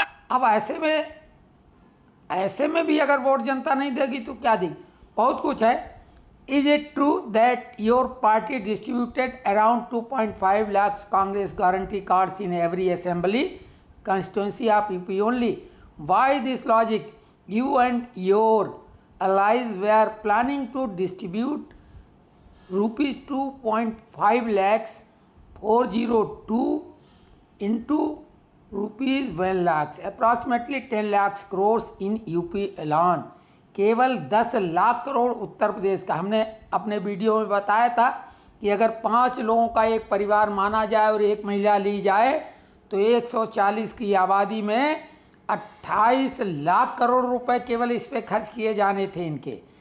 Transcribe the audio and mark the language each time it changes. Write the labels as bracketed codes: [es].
[hi] अब ऐसे में भी अगर वोट जनता नहीं देगी तो क्या देगी? बहुत कुछ है। [en] Is it true that your party distributed around 2.5 lakhs Congress guarantee cards in every assembly constituency of UP only? Why this logic? You and your allies were planning to distribute rupees 2.5 lakhs 402 into rupees 1 lakhs, approximately 10 lakhs crores in UP alone. [hi] केवल 10 लाख करोड़ उत्तर प्रदेश का। हमने अपने video में बताया था कि अगर 5 लोगों का एक परिवार माना जाए और एक महिला ली जाए तो 140 की आबादी में 28 लाख करोड़ रुपए केवल इस पे खर्च किए जाने थे इनके।